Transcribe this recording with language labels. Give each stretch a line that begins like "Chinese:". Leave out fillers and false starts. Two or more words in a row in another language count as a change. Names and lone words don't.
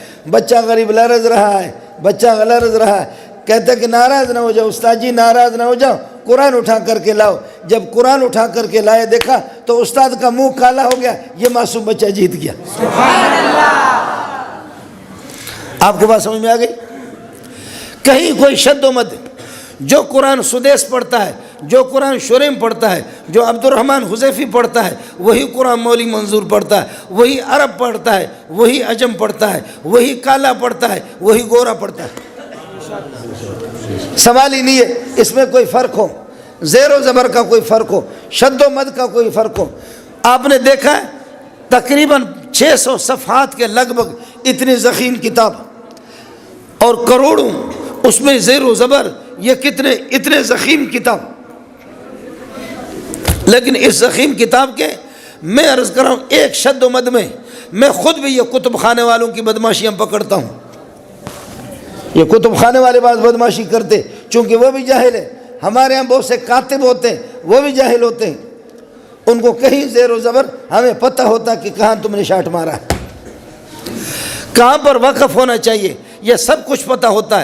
Urdu: بچہ غریب لرز رہا ہے، بچہ لرز رہا ہے، کہتا ہے کہ ناراض نہ ہو جاؤ استاد جی، ناراض نہ ہو جاؤ، قرآن اٹھا کر کے لاؤ۔ جب قرآن اٹھا کر کے لائے دیکھا تو استاد کا منہ کالا ہو گیا، یہ معصوم بچہ جیت گیا۔ آپ کو بات سمجھ میں آ گئی؟ کہیں کوئی شد و مد، جو قرآن سدیس پڑھتا ہے، جو قرآن شریم پڑھتا ہے، جو عبد الرحمن حذیفی پڑھتا ہے، وہی قرآن مولی منظور پڑھتا ہے، وہی عرب پڑھتا ہے، وہی عجم پڑھتا ہے، وہی کالا پڑھتا ہے، وہی گورا پڑھتا ہے۔ سوال ہی نہیں ہے اس میں کوئی فرق ہو، زیر و زبر کا کوئی فرق ہو، شد و مد کا کوئی فرق ہو۔ آپ نے دیکھا ہے تقریباً 600 صفحات کے لگ بھگ اتنی ضخیم کتاب اور کروڑوں اس میں زیر و زبر، یہ کتنے اتنے ضخیم کتاب، لیکن اس ضخیم کتاب کے میں عرض کر رہا ہوں ایک شد و مد میں میں خود بھی یہ کتب خانے والوں کی بدماشیاں پکڑتا ہوں۔ یہ کتب خانے والے بعض بدماشی کرتے چونکہ وہ بھی جاہل ہے، ہمارے ہاں بہت سے کاتب ہوتے ہیں وہ بھی جاہل ہوتے ہیں، ان کو کہیں زیر و زبر ہمیں پتہ ہوتا کہ کہاں تم نے شاٹ مارا ہے، کہاں پر وقف ہونا چاہیے، یہ سب کچھ پتہ ہوتا ہے۔